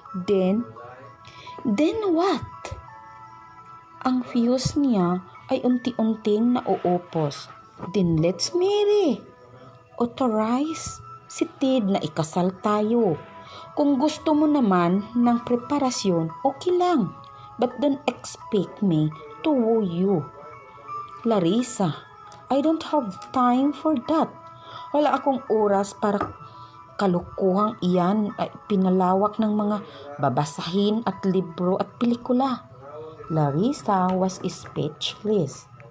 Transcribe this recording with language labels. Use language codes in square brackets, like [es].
[en] Then what? [tl] Ang fuse niya ay unti-unting nauupos. [en] Then let's marry. [tl] Authorize si Ted na ikasal tayo. Kung gusto mo naman ng preparasyon, okay lang. [en] But don't expect me to woo you. Larissa, I don't have time for that. [tl] Wala akong oras para kalukuhang iyan ay pinalawak ng mga babasahin at libro at pelikula. [en] Larissa was speechless.